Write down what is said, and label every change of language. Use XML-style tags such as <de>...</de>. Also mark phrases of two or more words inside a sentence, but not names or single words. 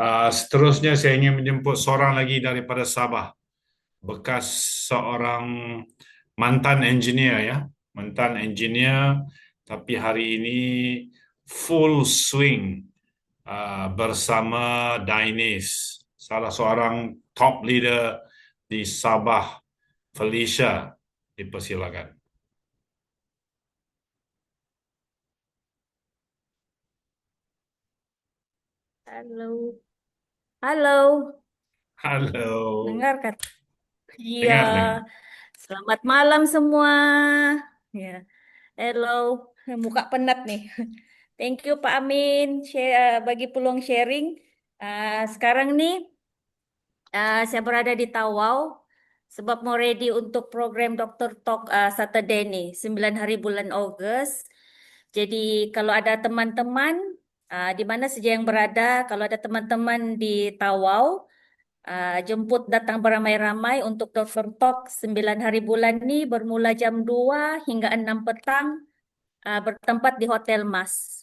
<ms>Seterusnya saya ingin menjemput seorang lagi daripada Sabah, bekas seorang mantan engineer ya, mantan engineer, tapi hari ini</ms> <en>full swing</en> <ms>bersama Dainis, salah seorang</ms> <en>top leader</en> <ms>di Sabah. Felicia, dipersilakan. Halo, halo, Halo. dengar kan? Iya, Dengar. selamat malam semua. Ya, hello, muka penat nih.</ms> <en>Thank you</en> <ms>Pak Amin bagi peluang sharing. Sekarang nih saya berada di Tawau sebab mau ready untuk program Dr. Talk Saturday nih, 9 hari bulan Ogos. Jadi kalau ada teman-teman di mana saja yang berada, kalau ada teman-teman di Tawau, jemput datang beramai-ramai untuk Dr. Talk 9 hari bulan ini bermula jam 2 hingga 6 petang bertempat di Hotel Mas.</ms>